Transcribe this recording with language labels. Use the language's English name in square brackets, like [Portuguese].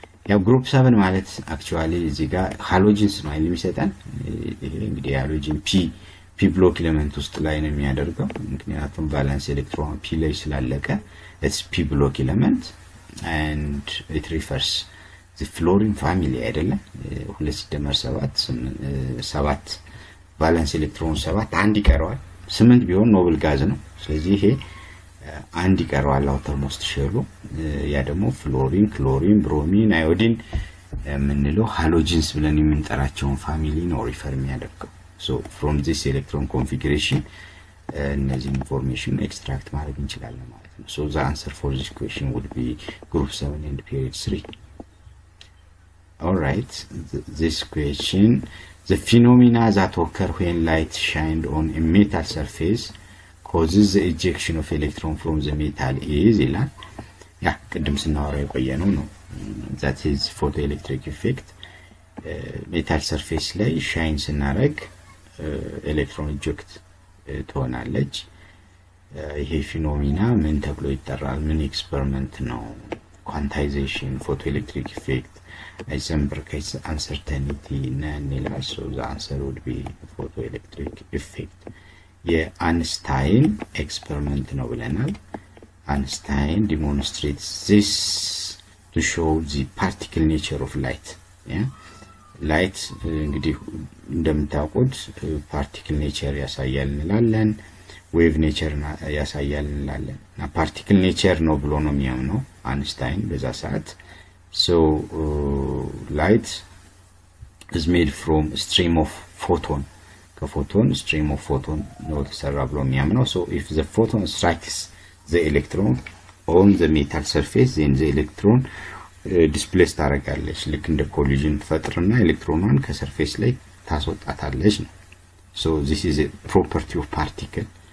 [Amharic] ያው group 7 ማለት actually እዚህ ጋር ሃሎጂንስ ነው አይደል የሚሰጠን ይሄ እንግዲህ ሃሎጂን p ብሎክ ኤሌመንት ውስጥ ላይ ነው የሚያደርገው ምክንያቱም ቫለንስ ኤሌክትሮን p ላይ ስላለቀ [English] it's p [Amharic] ብሎክ ኤሌመንት and it refers the fluorine family አይደለም 2 ሲደመር 7 ቫለንስ ኤሌክትሮን 7 አንድ ይቀረዋል 8 ቢሆን ኖብል ጋዝ ነው ስለዚህ ይሄ አንድ ይቀረዋል አውተርሞስት ሼሉ ያ ደግሞ ፍሎሪን ክሎሪን ብሮሚን አዮዲን ምንለው ሃሎጂንስ ብለን የምንጠራቸውን ፋሚሊ ነው ሪፈር የሚያደርገው [English] so from this electron configuration [Amharic] እነዚህ ኢንፎርሜሽን ኤክስትራክት ማድረግ እንችላለን ማለት ነው። [English] so the answer for this question would be group 7 and period 3. all right, this question, the phenomena that occur when light shined on a metal surface causes the ejection of electron from the metal is ይላል። [Amharic] ያ ቅድም ስናወራ የቆየነው ነው። [English] that is photoelectric effect. [Amharic] ሜታል ሰርፌስ ላይ ሻይን ስናረግ ኤሌክትሮን ኢጀክት ትሆናለች። ይሄ ፊኖሚና ምን ተብሎ ይጠራል? ምን ኤክስፐሪመንት ነው? ኳንታይዜሽን፣ ፎቶኤሌክትሪክ ኢፌክት፣ አይዘንበርግ አንሰርተኒቲ ነን ይላል። [English] so the answer would be photoelectric effect. [Amharic] የአንስታይን ኤክስፐሪመንት ነው ብለናል። [English] አንስታይን demonstrates this to show the particle nature of light. [Amharic] ላይት እንግዲህ እንደምታውቁት ፓርቲክል ኔቸር ያሳያል እንላለን፣ ዌቭ ኔቸር ያሳያል እንላለን። እና ፓርቲክል ኔቸር ነው ብሎ ነው የሚያምነው አንስታይን በዛ ሰዓት። so [English] light is made from stream of photon, ከፎቶን stream of photon ነው ተሰራ ብሎ የሚያምነው። so if the photon strikes the electron on the metal surface then the electron ዲስፕሌስ ታደርጋለች። [Amharic] ልክ እንደ ኮሊዥን ፈጥርና ኤሌክትሮኗን ከሰርፌስ ላይ ታስወጣታለች ነው። [English] so this is a property of particle